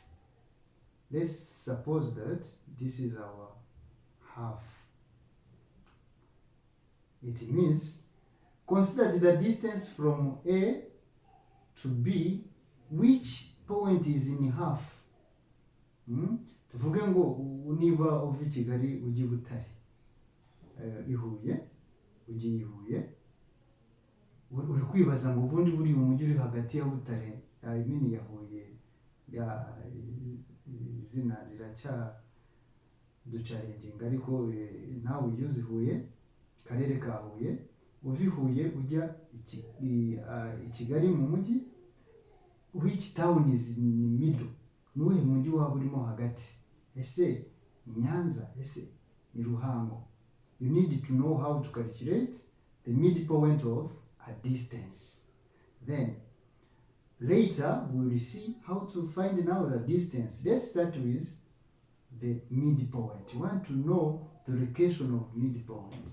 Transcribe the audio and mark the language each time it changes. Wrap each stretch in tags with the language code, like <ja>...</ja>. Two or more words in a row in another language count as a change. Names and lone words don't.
<en>Let's suppose that this is our half. It means consider the distance from A to B, which point is in half.</en> <rw>Tuvuge ngo niba uva i Kigali ujya i Butare, i Huye, ugiye i Huye, uri kwibaza ngo ubundi buri umujyi uri hagati ya Butare, ya Huye, ya izina riracya ducarenginga, ariko nawe uzi Huye, karere ka Huye, uva i Huye ujya i Kigali mu mujyi,</rw> <en>which town is in middle?</en> <rw>Nuhe mujyi waba urimo hagati? Ese ni Nyanza? Ese ni Ruhango?</rw> <en>You need to know how to calculate the midpoint of a distance. Then later we will see how to find now the distance. Let's start with the midpoint. You want to know the location of midpoint.</en>